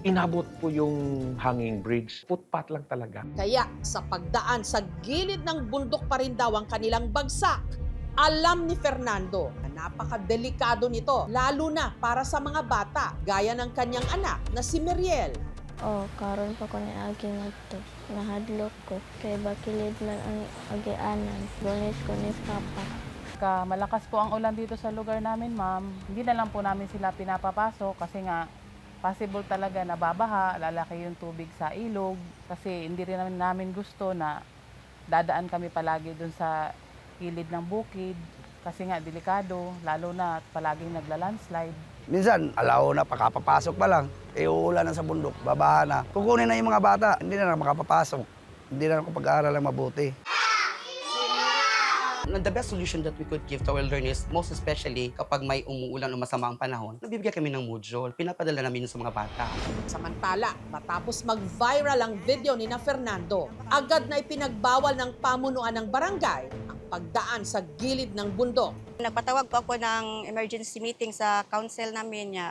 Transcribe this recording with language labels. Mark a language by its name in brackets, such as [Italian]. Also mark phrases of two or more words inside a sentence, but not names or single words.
[Filipino] Inabot po yung hanging bridge. Footpath lang talaga. Kaya sa pagdaan sa gilid ng bundok pa rin daw ang kanilang bagsak. Alam ni Fernando na napakadelikado nito, lalo na para sa mga bata, gaya ng kanyang anak na si Meriel. [Cebuano] Karon pa ko ni agi ngadto. Nahadlok ko kay bakilid man ang agianan. Lunes ko ni papa. [Filipino] Malakas po ang ulan dito sa lugar namin, ma'am. Hindi na lang po namin sila pinapapasok kasi nga possible talaga na babaha, lalaki yung tubig sa ilog. Kasi hindi rin namin gusto na dadaan kami palagi dun sa gilid ng bukid kasi nga delikado, lalo na palaging nagla-landslide. Minsan, alaw na, pakapapasok pa lang. Uulan na sa bundok, babaha na. Kukunin na yung mga bata, hindi na makapapasok. Hindi na ako pag-aaral ng mabuti. [English] The best solution that we could give to our learners, most especially [Filipino] kapag may umuulan o masama ang panahon, nabibigyan kami ng module, pinapadala namin sa mga bata. Samantala, matapos mag-viral ang video ni na Fernando, agad na ipinagbawal ng pamunuan ng barangay ang pagdaan sa gilid ng bundok. Nagpatawag po ako ng [English] emergency meeting [Filipino] sa council namin niya.